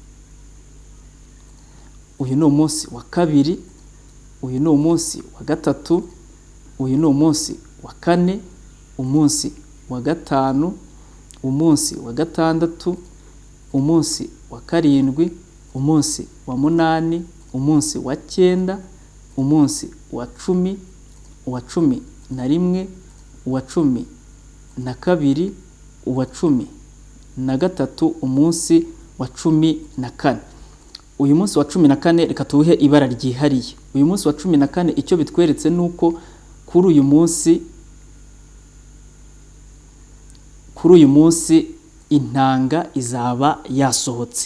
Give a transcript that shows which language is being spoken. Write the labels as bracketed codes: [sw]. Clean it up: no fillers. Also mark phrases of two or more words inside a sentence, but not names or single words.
[rw] Uyu ni umunsi wa 2, uyu ni umunsi wa 3, uyu ni umunsi wa 4, umunsi wa 5, umunsi wa 6, umunsi wa 7, umunsi wa 8, umunsi wa 9, umunsi wa 10, uwa 11, uwa 12, uwa 13, umunsi wa 14. Uyu munsi wa 14 reka tuwuhe ibara ryihariye. Uyu munsi wa 14 icyo bitweretse nuko kuri uyu munsi intanga izaba yasohotse.